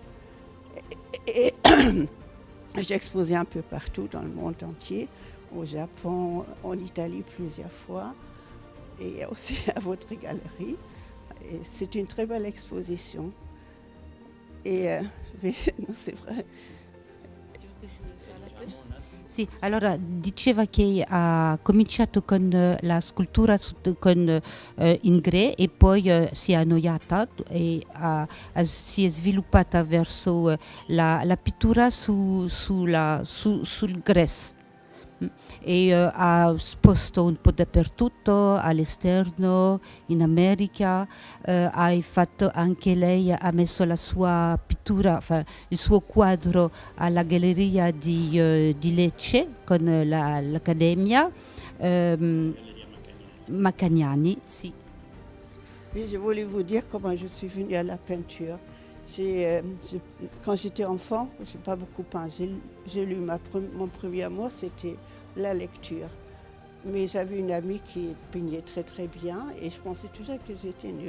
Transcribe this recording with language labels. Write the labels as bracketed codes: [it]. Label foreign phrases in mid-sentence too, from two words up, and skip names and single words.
[fr] Et j'ai exposé un peu partout dans le monde entier, au Japon, en Italie plusieurs fois, et aussi à votre galerie. Et c'est une très belle exposition. Et non, c'est vrai. [it] Sì, allora diceva che ha cominciato con la scultura con Ingres e poi si è annoiata e si è sviluppata verso la pittura sul grès. E ha esposto un po' dappertutto, all'esterno, in America, anche lei ha messo la sua pittura, il suo quadro alla galleria di Lecce con l'Accademia Maccagnani, sì. [fr] Oui, je voulais vous dire comment je suis venue à la peinture. Quand j'étais enfant, je n'ai pas beaucoup peint. J'ai lu mon premier amour, c'était la lecture. Mais j'avais une amie qui peignait très très bien et je pensais toujours que j'étais nulle.